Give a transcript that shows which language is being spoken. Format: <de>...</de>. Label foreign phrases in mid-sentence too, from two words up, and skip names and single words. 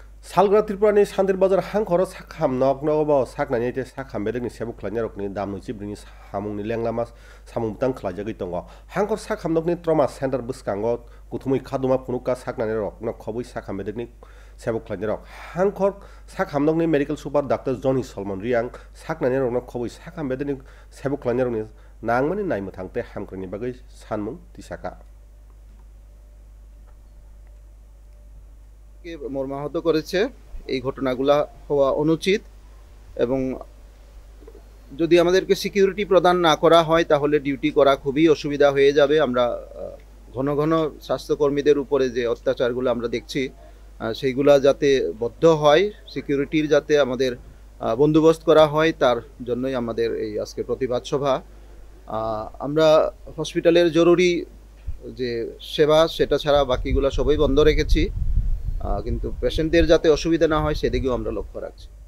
<trp>Salgra Tripurani Sandir Bazar Hankor Sakham Nok Nobo Saknani Sakham Beding Sebu Klanyarokni Dam Chibrini Hamuni Langlamas Samutang Klajagitongo Hankor Sakham Nokni</trp> <en>Trauma Center</en> <trp>Buskango Kutumi Kaduma Punuka Saknanirok no Kobu Sakham Beding Sebu Klanyarok Hankor Sakham Nokni</trp> <en>Medical Super Dr.</en> <trp>Johnny Solomon Riang Saknanirok no Kobu Sakham Beding Sebu Klanyarokni Nangmani Naimutangte Hamkrani Bagay Sanmung Tisaka</trp> <bn>কে মর্মাহত করেছে এই ঘটনাগুলো হওয়া অনুচিত এবং যদি আমাদেরকে সিকিউরিটি প্রদান না করা হয় তাহলে ডিউটি করা খুবই অসুবিধা হয়ে যাবে আমরা ঘন ঘন স্বাস্থ্যকর্মীদের উপরে যে অত্যাচারগুলো আমরা দেখছি সেইগুলা যাতে বদ্ধ হয় সিকিউরিটির যাতে আমাদের বন্দোবস্ত করা হয় তার জন্যই আমাদের এই আজকে প্রতিবাদ সভা আমরা হসপিটালের জরুরি যে সেবা সেটা ছাড়া বাকিগুলো সবই বন্ধ রেখেছি কিন্তু পেশেন্টদের যাতে অসুবিধা না হয় সেদিকেও আমরা লক্ষ্য রাখছি।</bn>